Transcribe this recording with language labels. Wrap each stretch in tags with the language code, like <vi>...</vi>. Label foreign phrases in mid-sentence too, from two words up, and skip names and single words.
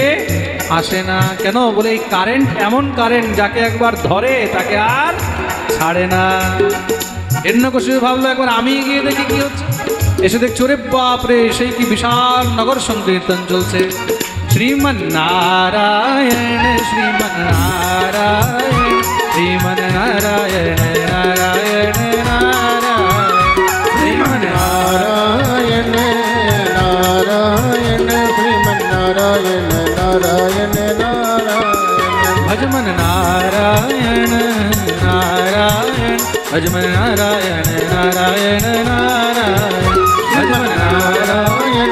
<bn>আসে না কেন বলে এই কারেন্ট এমন কারেন্ট যাকে একবার ধরে তাকে আর ছাড়ে না হিরণ্যকশিপু ভাবলো একবার আমি গিয়ে দেখি কি হচ্ছে এসে দেখছি ওরে বাপরে সেই কি বিশাল নগর সংকীর্তন চলছে শ্রীমন নারায়ণ শ্রীমন নারায়ণ শ্রীমন নারায়ণ নারায়ণ নারায়ণ শ্রীমন</bn> <hi>नारायण नारायण श्रीमन नारायण नारायण नारायण भजमन नारायण नारायण भजमन नारायण नारायण नारायण भजमन नारायण</hi>